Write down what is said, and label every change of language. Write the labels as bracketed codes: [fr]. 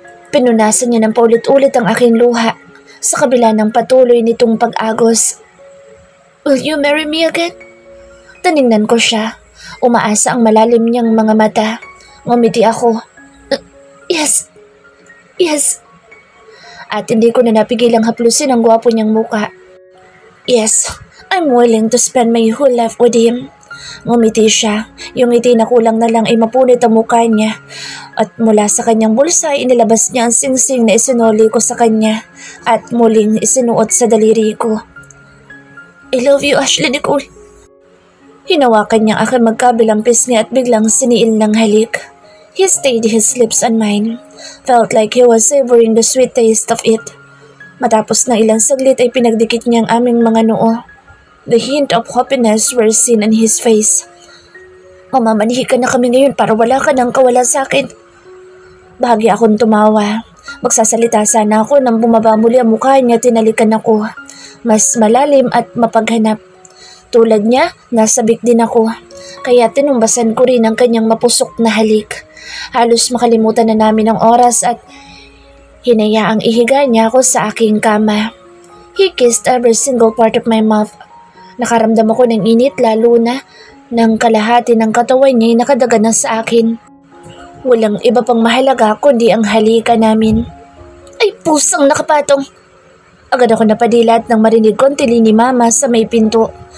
[tl] Pinunasan niya ng paulit-ulit ang aking luha sa kabila ng patuloy nitong pag-agos. Will you marry me again? Tiningnan ko siya. Umaasa ang malalim niyang mga mata. Ngumiti ako. Yes. Yes. At hindi ko na napigilang haplusin ang gwapo niyang muka. [en] Yes, I'm willing to spend my whole life with him. [tl] Ngumiti siya. Yung ngiti na kulang na lang ay mapunit ang mukha niya. At mula sa kanyang bulsa ay inilabas niya ang singsing na isinuli ko sa kanya at muling isinuot sa daliri ko. I love you, Ashley Nicole. Hinawakan niya aking magkabilang pisngi at biglang siniil ng halik. [en] He stayed his lips on mine. Felt like he was savoring the sweet taste of it. [tl] Matapos ng ilang saglit ay pinagdikit niya ang aming mga noo. [en] The hint of happiness were seen on his face. [tl] Mamamanihi ka na kami ngayon para wala ka nang kawala sa akin. Bahagi akong tumawa. Magsasalita sana ako nang bumaba muli ang mukha niya, tinalikan ako. Mas malalim at mapaghanap. Tulad niya, nasabik din ako. Kaya tinumbasan ko rin ang kanyang mapusok na halik. Halos makalimutan na namin ang oras at hinayaang ihiga niya ako sa aking kama. [en] He kissed every single part of my mouth. [tl] Nakaramdam ako ng init lalo na ng kalahati ng katawan niya ay nakadaga na sa akin. Walang iba pang mahalaga kundi ang halika namin. Ay pusang nakapatong! Agad ako napadilat nang marinig ko ang tili ni Mama sa may pinto.